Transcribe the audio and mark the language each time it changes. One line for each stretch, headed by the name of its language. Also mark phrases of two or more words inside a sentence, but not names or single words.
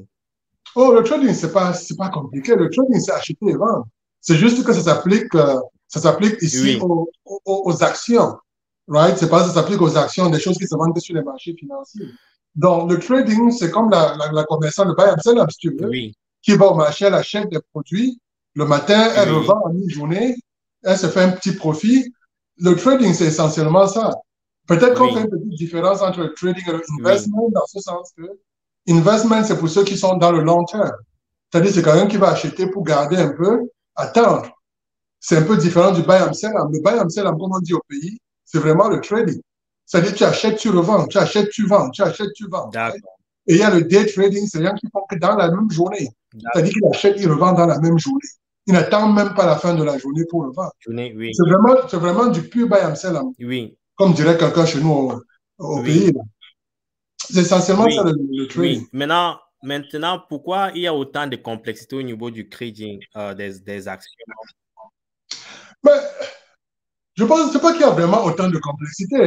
French: Oh, le trading, c'est pas compliqué. Le trading, c'est acheter et vendre. C'est juste que ça s'applique ici Oui, aux actions. Right? C'est pas ça s'applique aux actions, des choses qui se vendent que sur les marchés financiers. Donc, le trading, c'est comme la commerçante, le
English: buy and sell,
French: si tu veux, oui, qui va au marché, elle achète des produits. Le matin, elle oui, revend en mi-journée. Elle se fait un petit profit. Le trading, c'est essentiellement ça. Peut-être qu'on fait oui, une petite différence entre le trading et oui, l'investment dans ce sens que investment, c'est pour ceux qui sont dans le long terme. C'est-à-dire, c'est quelqu'un qui va acheter pour garder un peu, attendre. C'est un peu différent du
English: buy and sell.
French: Le
English: buy and sell,
French: comme on dit au pays, c'est vraiment le trading. C'est-à-dire, tu achètes, tu revends, tu achètes, tu vends, tu achètes, tu vends. Right? d'accord, Et il y a le
English: day trading,
French: c'est les gens qui font que dans la même journée. C'est-à-dire qu'il achète, il revend dans la même journée. Il n'attend même pas la fin de la journée pour le vendre. oui, C'est vraiment du pur
English: buy and sell,
French: oui, comme dirait quelqu'un chez nous au pays. oui, C'est essentiellement ça oui, le trading. oui. Maintenant, pourquoi il y a autant de complexité au niveau du trading des actions? Mais je pense c'est pas qu'il y a vraiment autant de complexité.